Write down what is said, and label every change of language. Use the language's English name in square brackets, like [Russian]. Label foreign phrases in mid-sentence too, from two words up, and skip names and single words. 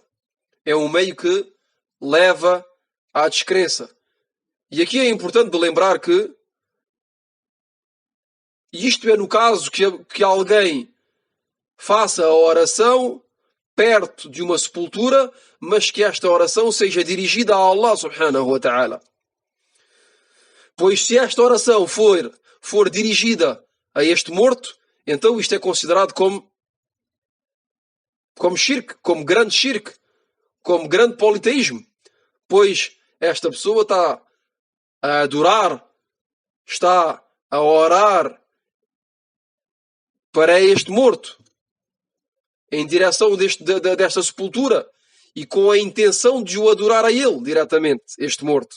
[Portuguese] É um meio que leva à descrença. E aqui é importante de lembrar que isto é no caso que alguém faça a oração perto de uma sepultura, mas que esta oração seja dirigida a Allah subhanahu wa ta'ala. Pois se esta oração for dirigida a este morto, então isto é considerado como shirk, como grande shirk, como grande politeísmo, pois esta pessoa está a adorar, está a orar para este morto, em direção desta sepultura, e com a intenção de o adorar a ele diretamente, este morto.